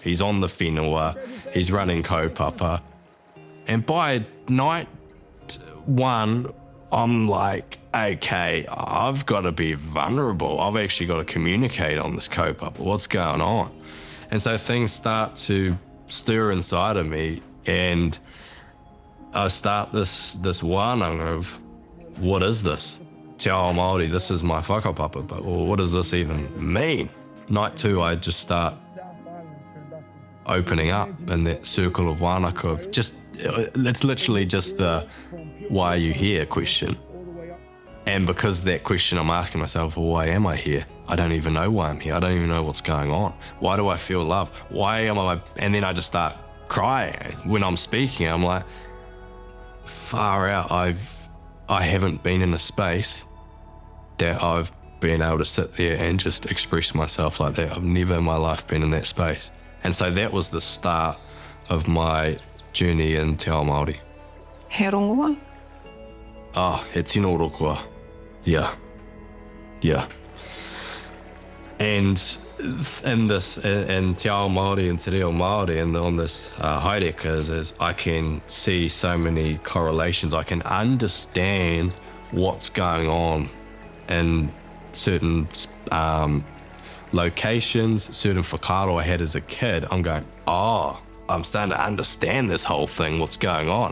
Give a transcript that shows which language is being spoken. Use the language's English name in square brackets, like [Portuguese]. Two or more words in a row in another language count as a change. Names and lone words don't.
[English] He's on the whenua, he's running kaupapa. And by night 1, I'm like, okay, I've got to be vulnerable. I've actually got to communicate on this kaupapa. What's going on? And so things start to stir inside of me, and I start this wānau of, what is this? [Māori] Te ao Māori, [English] this is my whakapapa, but well, what does this even mean? Night 2, I just start opening up in that circle of wānaka of just, it's literally just the why are you here question. And because that question, I'm asking myself, well, why am I here? I don't even know why I'm here. I don't even know what's going on. Why do I feel love? Why am I? And then I just start crying when I'm speaking. I'm like, far out. I haven't been in a space that I've been able to sit there and just express myself like that. I've never in my life been in that space. And so that was the start of my journey in [Māori] Te Ao Māori. He rongoa? Oh, he tino rokoa. [English] Yeah. And in [Māori] Te Ao Māori [English] and [Māori] Te Reo Māori [English] and on this haereka is I can see so many correlations. I can understand what's going on in certain locations, certain whakaaro I had as a kid, I'm going, oh, I'm starting to understand this whole thing, what's going on.